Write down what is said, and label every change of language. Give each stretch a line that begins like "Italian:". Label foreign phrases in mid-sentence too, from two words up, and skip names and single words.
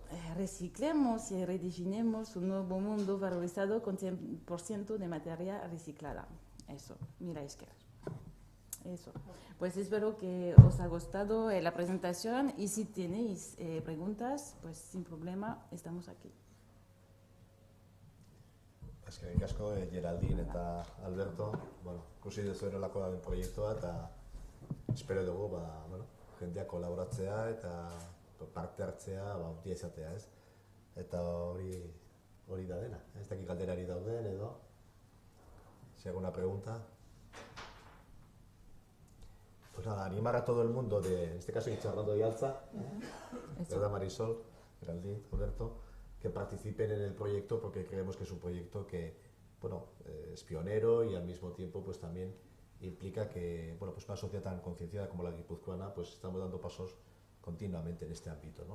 Spanish: Reciclemos y redefinimos un nuevo mundo valorizado con 100% de materia reciclada. Eso, mira, Isker. Eso. Pues espero que os haya gustado la presentación y si tenéis preguntas, pues sin problema, estamos aquí.
Basque: Eskerrik asko, Geraldine eta Alberto, bueno, ikusi duzuenolako den proiektua eta espero dugu, bueno, jendea kolaboratzea eta parte hartzea, ondia izatea, ez? Eta hori da dena, ez dakik galderari dauden edo,
Spanish: si alguna pregunta. Pues nada, animar a todo el mundo en este caso Intxaurrondo y Altza, ¿verdad, Marisol, Geraldine, Alberto? Que participen en el proyecto porque creemos que es un proyecto que, bueno, es pionero y al mismo tiempo pues también implica que, bueno, pues una sociedad tan concienciada como la guipuzcoana, pues estamos dando pasos continuamente en este ámbito, ¿no?